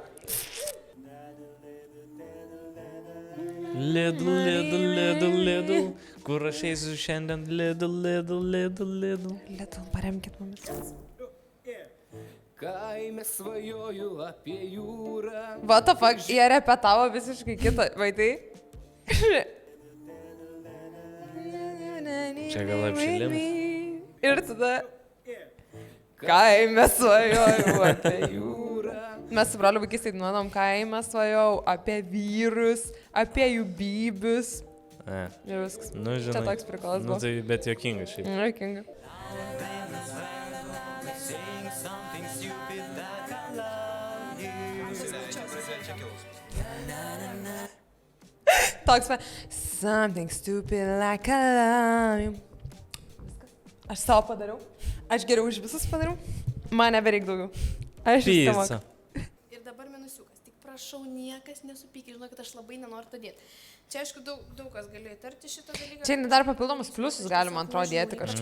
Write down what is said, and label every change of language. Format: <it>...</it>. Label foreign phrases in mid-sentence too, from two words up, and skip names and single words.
<lt>Lidl. Kur aš eisiu šiandien? Lidl. Lidl, paremkit mumis. Kaime svajoju apie jūrą.</lt> <en>What the fuck,</en> <lt>jie repetavo visiškai kitą, vaidai. Čia gal apšilimas. Ir tada kaime svajojau apie jūrą. Mes su broliu vaikystėj dainuodam kaime svajojau apie vyrus, apie jų bybius. Ir viskas. Nu, žinai. Čia toks prikolas buvo. Nu, tai bet juokinga šiaip. Juokinga. Toks va.</lt> <en>Something stupid like I love you.</en> <lt>Aš savo padariau. Aš geriau už visus padariau. Man nebereik daugiau. Aš Pizza. Ir dabar minusiukas. Tik prašau, niekas nesupykit. Žinau, kad aš labai nenoriu to dėti. Čia, aišku, daug kas galėjo įtarti šitą dalyką. Čia dar papildomus pliusus galima, man atrodo, dėti kažkaip.</lt>